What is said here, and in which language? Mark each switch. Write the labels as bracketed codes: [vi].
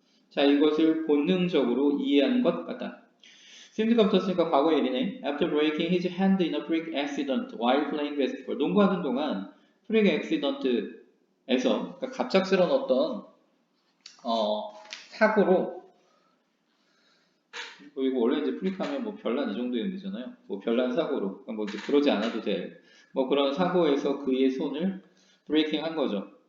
[ko] 자, 이것을 본능적으로 이해하는 것 같다. seem가 붙었으니까 과거 일이네. [en] After breaking his hand in a freak accident while playing basketball. [ko] 농구하는 동안 freak accident에서 그러니까 갑작스러운 어떤 사고로 뭐 이거 원래 이제 프릭하면 뭐 별난 이 정도의 의미잖아요. 뭐 별난 사고로 뭐 이제 그러지 않아도 될 뭐 그런 사고에서 그의 손을 브레이킹 한 거죠.